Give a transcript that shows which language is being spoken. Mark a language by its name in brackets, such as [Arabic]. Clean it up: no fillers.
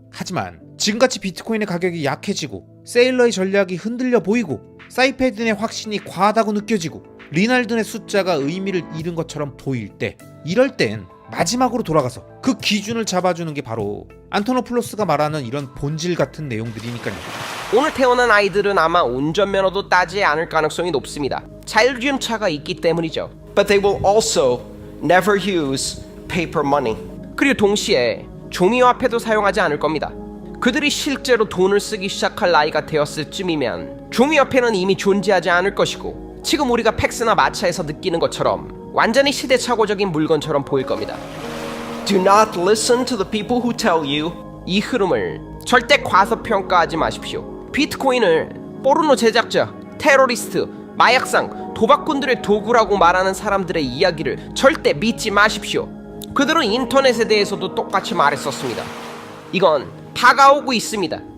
[Korean] 하지만 지금같이 비트코인의 가격이 약해지고 세일러의 전략이 흔들려 보이고 사이페딘의 확신이 과하다고 느껴지고 리날든의 숫자가 의미를 잃은 것처럼 보일 때, 이럴 땐 마지막으로 돌아가서 그 기준을 잡아주는 게 바로 안토노플로스가 말하는 이런 본질 같은 내용들이니까요. 오늘 태어난 아이들은 아마 운전면허도 따지 않을 가능성이 높습니다. 자율주행차가 있기 때문이죠. [English] But they will also never use paper money. [Korean] 그리고 동시에 종이화폐도 사용하지 않을 겁니다. 그들이 실제로 돈을 쓰기 시작할 나이가 되었을 쯤이면 종이화폐는 이미 존재하지 않을 것이고 지금 우리가 팩스나 마차에서 느끼는 것처럼 완전히 시대착오적인 물건처럼 보일 겁니다. [English] Do not listen to the people who tell you. [Korean] 이 흐름을 절대 과소평가하지 마십시오. 비트코인을 포르노 제작자, 테러리스트, 마약상, 도박꾼들의 도구라고 말하는 사람들의 이야기를 절대 믿지 마십시오. 그들은 인터넷에 대해서도 똑같이 말했었습니다. 이건 다가오고 있습니다.